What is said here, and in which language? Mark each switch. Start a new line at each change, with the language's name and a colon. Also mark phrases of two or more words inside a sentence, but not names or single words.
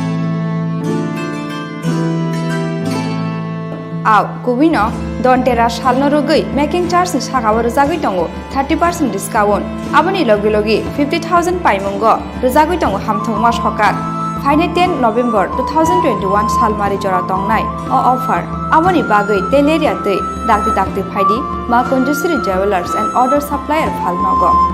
Kok Borok: आव कुबिनो दन्तेरास सालनो रगै
English: making charge
Kok Borok: नि सागाव रुजागै दङ 30% डिस्काउन्ट आबनि लगे लगे 50,000 पाइमुंग रुजागै दङ हामथंमा सकाक फाइने 10 नभेम्बर 2021 सालमारि जरा दंनाय अ अफार आबनि बागै तेलेरिया दै दागति दागति फाइदि मा कुंजश्री जूवेलार्स एंड ऑर्डर सप्लायर फालनग